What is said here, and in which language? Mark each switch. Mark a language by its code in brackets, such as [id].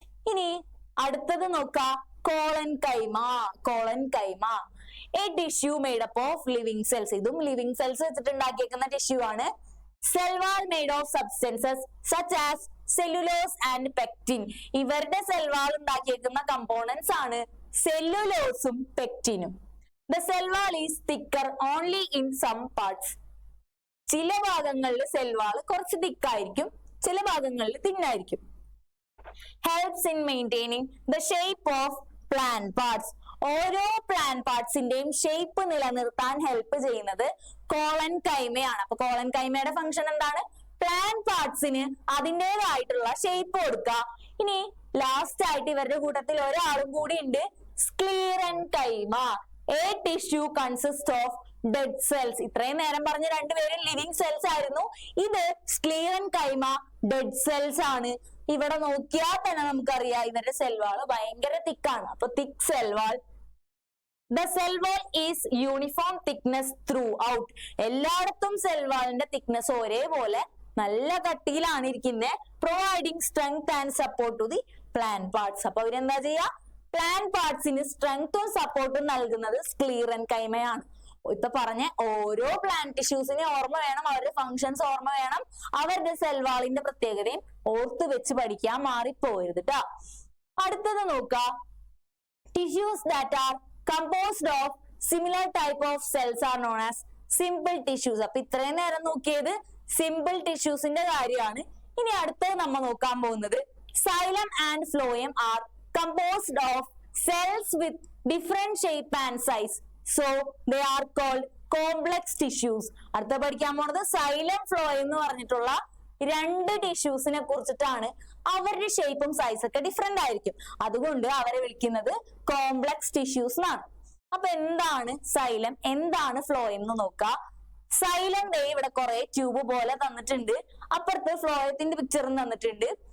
[ml] ഇനി അടുത്തത് നോക്കാം, [en] Collenchyma. Collenchyma a tissue made up of living cells. [ml] ഇതും ലിവിങ് സെൽസ് വെച്ചിട്ട് ഉണ്ടാക്കിയേക്കുന്ന ടിഷ്യൂ ആണ്. [en] Cell wall made of substances such as cellulose and pectin. [ml] ഇവരുടെ സെൽ വാൾ ഉണ്ടാക്കിയേക്കുന്ന കമ്പോണൻസ് ആണ് സെല്ലുലോസും പെക്റ്റിനും. [en] The cell wall is thicker only in some parts. [ml] ചില ഭാഗങ്ങളിൽ cell wall കുറച്ച് തിക്കായിരിക്കും, ചില ഭാഗങ്ങളിൽ തിന്നായിരിക്കും. [en] Helps in maintaining the shape of plant parts. [ml] ഓരോ plant പാർട്സിന്റെയും shape നിലനിർത്താൻ help ചെയ്യുന്നത് കോളൻകൈമയാണ്. അപ്പൊ കോളൻകൈമയുടെ ഫംഗ്ഷൻ എന്താണ്? പ്ലാന്റ് പാർട്സിന് അതിൻ്റെതായിട്ടുള്ള ഷേപ്പ് കൊടുക്കുക. ഇനി ലാസ്റ്റ് ആയിട്ട് ഇവരുടെ കൂട്ടത്തിൽ ഒരാളും കൂടി ഉണ്ട്, സ്ക്ലീറൻകൈമ. [en] A tissue consists of dead cells. [ml] ഇത്രയും നേരം പറഞ്ഞ രണ്ടുപേരും ലിവിങ് സെൽസ് ആയിരുന്നു. ഇത് സ്ക്ലീറൻകൈമ ഡെഡ് സെൽസ് ആണ്. ഇവിടെ നോക്കിയാൽ തന്നെ നമുക്കറിയാം ഇവരുടെ സെൽ വാൾ ഭയങ്കര തിക്കാണ്. അപ്പൊ thick cell wall. [en] The cell wall is uniform thickness throughout. [ml] എല്ലായിടത്തും സെൽ വാളിന്റെ തിക്നെസ് ഒരേപോലെ നല്ല കട്ടിയിലാണ് ഇരിക്കുന്നത്. [en] Providing strength and support to the plant parts. [ml] അപ്പൊ ഇവരെന്താ ചെയ്യാ? പ്ലാന്റ് പാർട്സിന് സ്ട്രെങ്ത്തും സപ്പോർട്ടും നൽകുന്നത് സ്ക്ലീറൻകൈമയാണ്. ഇപ്പൊ പറഞ്ഞ ഓരോ പ്ലാന്റ് ടിഷ്യൂസിനെ ഓർമ്മ വേണം, അവരുടെ ഫങ്ഷൻസ് ഓർമ്മ വേണം, അവരുടെ സെൽവാളിന്റെ പ്രത്യേകതയും ഓർത്ത് വെച്ച് പഠിക്കാൻ മാറിപ്പോരുത് ട്ടാ. അടുത്തത് നോക്കാം, [en] Tissues that are composed of similar type of cells are known as simple tissues. [ml] അപ്പൊ ഇത്രയും നേരം നോക്കിയത് സിമ്പിൾ ടിഷ്യൂസിന്റെ കാര്യമാണ്. ഇനി അടുത്തത് നമ്മൾ നോക്കാൻ പോകുന്നത് [en] Xylem and phloem are composed of cells with different shape and size, so they are called complex tissues. [ml] അടുത്ത പഠിക്കാൻ പോണത് സൈലം ഫ്ലോയം എന്ന് പറഞ്ഞിട്ടുള്ള രണ്ട് ടിഷ്യൂസിനെ കുറിച്ചിട്ടാണ്. അവരുടെ ഷേപ്പും സൈസ് ഒക്കെ ഡിഫറെന്റ് ആയിരിക്കും, അതുകൊണ്ട് അവരെ വിളിക്കുന്നത് കോംപ്ലക്സ് ടിഷ്യൂസ് എന്നാണ്. അപ്പൊ എന്താണ് സൈലം, എന്താണ് ഫ്ലോയം എന്ന് നോക്കാം. സൈലം ദേ ഇവിടെ കുറെ ട്യൂബ് പോലെ തന്നിട്ടുണ്ട്, അപ്പുറത്ത് ഫ്ലോയത്തിന്റെ പിക്ചറും തന്നിട്ടുണ്ട്.